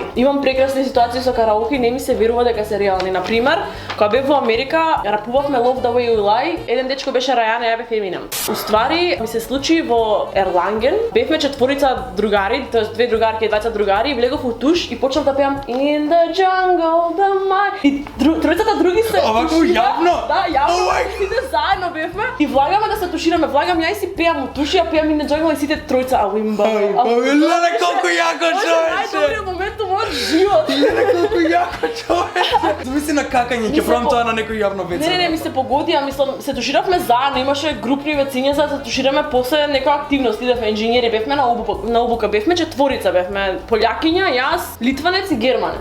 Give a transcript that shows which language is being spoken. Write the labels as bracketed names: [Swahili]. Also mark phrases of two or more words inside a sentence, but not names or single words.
[Macedonian] Имам прекрасни ситуации со караоке и не ми се верува дека се реални. Например, кога бев во Америка, рапувавме Love the Way You Lie, еден дечко беше Рајана, ја бев Еминем. Уствари, ми се случи во Ерланген, бевме четворица другари, тоест две другарки и двајца другари, и влегов у туш и почнав да пеам [English] In the jungle, the mine. [Macedonian] И тројцата други се Овако тушира. јавно? Да, јавно. Сите заедно бевме и влагаме да се тушираме. Влагам ја и си пеам у туш, ја пеам [English] In the jungle [Macedonian] и сите тројца ауимба. Леле, колку јако човече! Најдобриот момент во мојот живот. Леле, колку јако човече! Замисли на какање, ќе правам тоа на некој јавно веце. Не, ми се погоди, а мислам, се туширавме заедно, имаше групни вециња за да се тушираме после некоја активност, идевме инженери, бевме на обука, бевме четворица, бевме полјакиња, јас, литванец и германец.